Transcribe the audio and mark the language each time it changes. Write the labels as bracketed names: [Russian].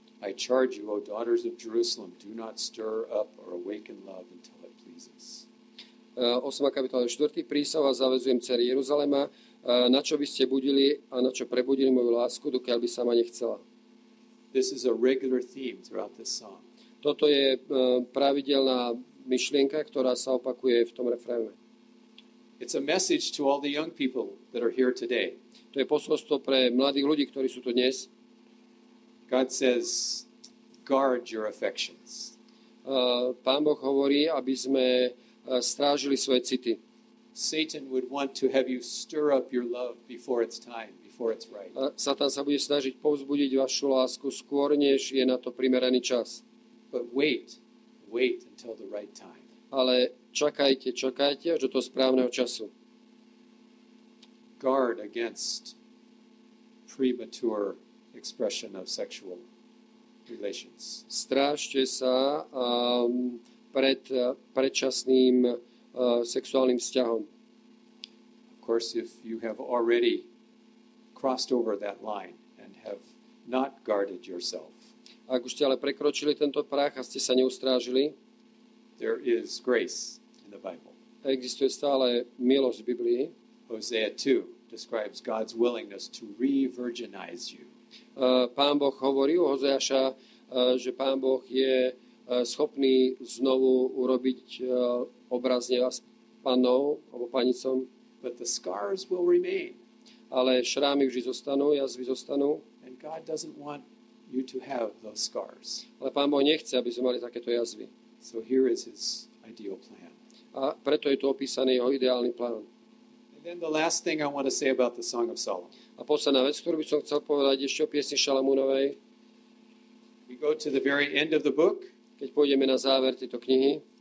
[English] I charge you, O daughters of Jerusalem, do not stir up or awaken love until it pleases. [Slovak] 8. kapitola, 4. Prísah vás zavedzujem, dcery Jeruzalema, na čo by ste budili a na čo prebudili moju lásku, dokiaľ by sama nechcela. [English] This is a regular theme throughout this song. [Slovak] Toto je pravidelná myšlienka, ktorá sa opakuje v tom refréne. [English] It's a message to all the young people that are here today. [Slovak] To je posolstvo pre mladých ľudí, ktorí sú tu dnes. [English] God says, guard your affections. [Slovak] Pán Boh hovorí, aby sme strážili svoje city. [English] Satan would want to have you stir up your love before it's time, before it's right. [Slovak] Satan sa bude snažiť povzbudiť vašu lásku skôr, než je na to primeraný čas. [English] But wait until the right time. [Slovak] Ale čakajte až do toho správneho času. [English] Guard against premature expression of sexual relations. [Slovak] Strážte sa pred predčasným sexuálnym vzťahom. [English] Of course, if you have already crossed over that line and have not guarded yourself, [Slovak] ak už ste ale prekročili tento prach a ste sa neustrážili, [English] there is grace in the Bible. [Slovak] Existuje stále milosť v Biblii. [English] Hosea 2 describes God's willingness to re-virginize you. [Slovak] Pán Boh hovorí u Hozeaša, že Pán Boh je schopný znovu urobiť obrazne vás pannou alebo panicom. [English] But the scars will remain. [Slovak] Ale šrámy vždy zostanú, jazvy zostanú. [English] And God doesn't want you to have those scars. [Slovak] Ale Pán Boh nechce, aby sme mali takéto jazvy. [English] So here is his ideal plan. [Slovak] A preto je tu opísaný jeho ideálny plán. [English] And then the last thing I want to say about the Song of Solomon. [Slovak] A posledná vec, ktorú by som chcel povedať ešte o piesni Šalamúnovej. [English] We go to the very end of the book. [Slovak] Keď pôjdeme na záver tejto knihy,